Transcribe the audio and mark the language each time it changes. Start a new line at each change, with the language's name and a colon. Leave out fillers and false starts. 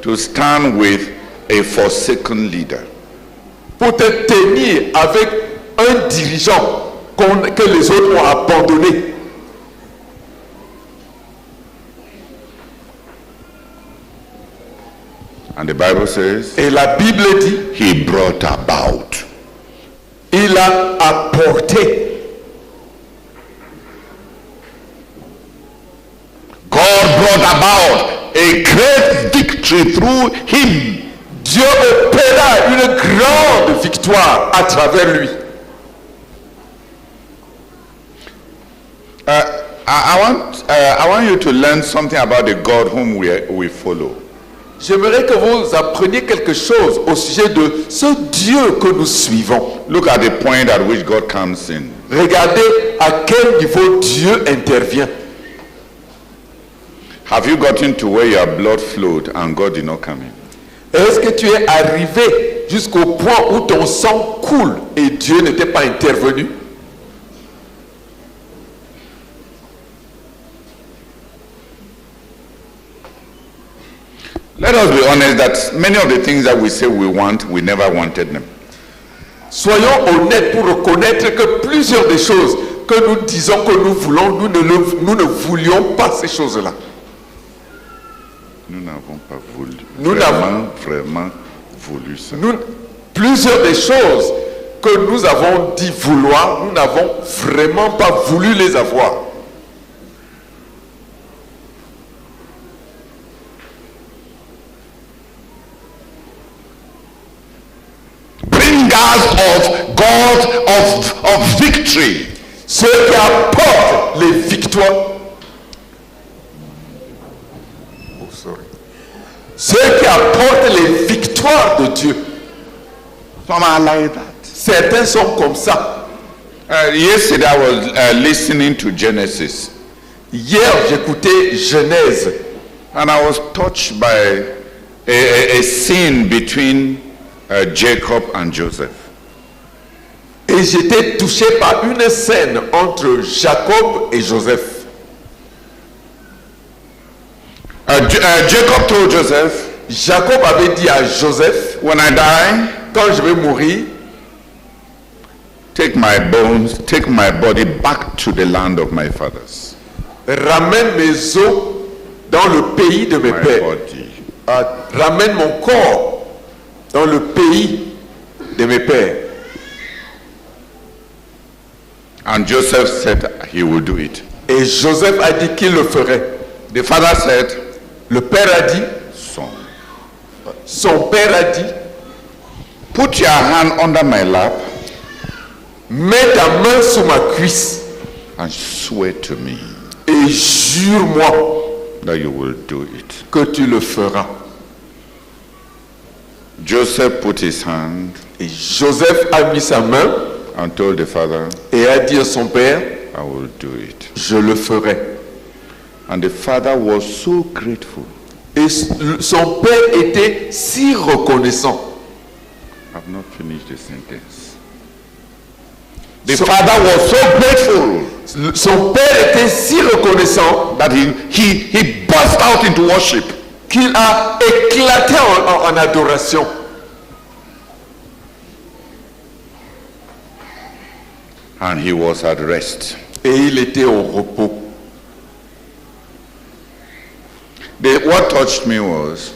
English: to stand with a forsaken leader,
French: pour te tenir avec un dirigeant que les autres ont abandonné.
English: and the Bible says,
French: Et la Bible dit,
English: he brought about.
French: il a apporté.
English: God brought about a great victory through him.
French: Dieu opéra une grande victoire à travers lui.
English: I want you to learn something about the God whom we follow.
French: J'aimerais que vous appreniez quelque chose au sujet de ce Dieu que nous suivons.
English: Look at the point at which God comes in.
French: Regardez à quel niveau Dieu intervient.
English: Have you gotten to where your blood flowed and God did not come in?
French: Est-ce que tu es arrivé jusqu'au point où ton sang coule et Dieu n'était pas intervenu?
English: Let us be honest that many of the things that we say we want, we never wanted them.
French: Soyons honnêtes pour reconnaître que plusieurs des choses que nous disons que nous voulons, nous ne voulions pas ces choses-là. Nous n'avons pas voulu. Nous Vraiment voulu ça. Plusieurs des choses que nous avons dit vouloir, nous n'avons vraiment pas voulu les avoir.
English: Bringers of God of victory.
French: Ceux qui apportent les victoires. Ceux qui apportent les victoires de Dieu.
English: Some are like that.
French: Certains sont comme ça.
English: Yesterday I was listening to Genesis.
French: Hier, j'écoutais Genèse.
English: And I was touched by a scene between Jacob and Joseph.
French: Et j'étais touché par une scène entre Jacob et Joseph.
English: Jacob told Joseph,
French: Jacob avait dit à Joseph,
English: when I die,
French: quand je vais mourir,
English: take my bones, take my body back to the land of my fathers.
French: ramène mes os dans le pays de mes
English: My
French: pères.
English: body.
French: Ramène mon corps dans le pays de mes pères.
English: And Joseph said he would do it.
French: Et Joseph a dit qu'il le ferait.
English: The father said,
French: Le père a dit, son père a dit,
English: put your hand under my lap
French: mets ta main sous ma cuisse
English: and swear to me
French: et jure-moi
English: that you will do it.
French: que tu le feras.
English: Joseph put his hand
French: Et Joseph a mis sa main
English: and told the father,
French: et a dit à son père,
English: I will do it.
French: je le ferai.
English: And the father was so grateful.
French: Et son père était si reconnaissant.
English: I've not finished the sentence. The father was so grateful
French: Son père était si reconnaissant
English: that he burst out into worship.
French: qu'il a éclaté en adoration.
English: And he was at rest.
French: Et il était au repos.
English: What touched me was